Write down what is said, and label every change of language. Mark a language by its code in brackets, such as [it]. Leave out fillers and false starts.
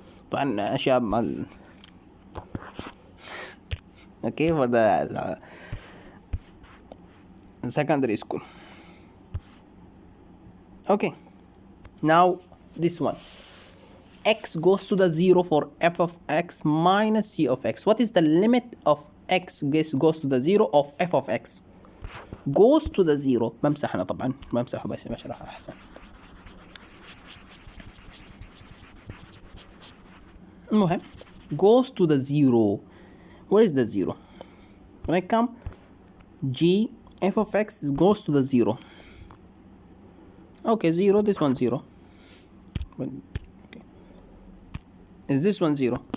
[ar] طبعا أشياء [en] okay for the secondary school. Okay, now this one, x goes to the 0 for f of x minus g of x. What is the limit of x goes to the 0 of f of x? Goes to the 0. [ar] بمسح أنا طبعا بمسحه بس بشرح أحسن. المهم [en] goes to the 0. Where is the 0? When I come g f of x goes to the 0. Okay, 0, this one 0. Okay. Is this one 0?